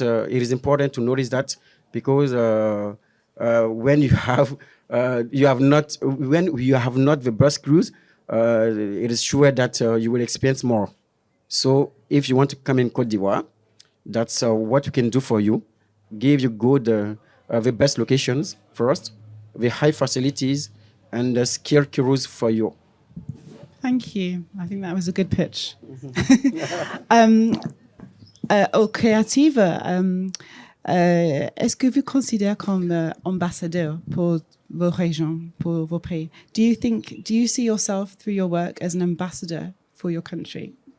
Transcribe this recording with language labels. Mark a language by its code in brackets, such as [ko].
[en] It is important to notice that because when you have not the bus crews, it is sure that you will expense more. So if you want to come in Côte d'Ivoire, That's what we can do for you. Give you good, the best locations first, the high facilities, and the skilled crews for you. Thank you. I think that was a good pitch. [fr] Aux créatives, est-ce que vous considérez comme ambassadeur pour vos régions, pour vos pays? [en] Do you see yourself through your work as an ambassador for your country?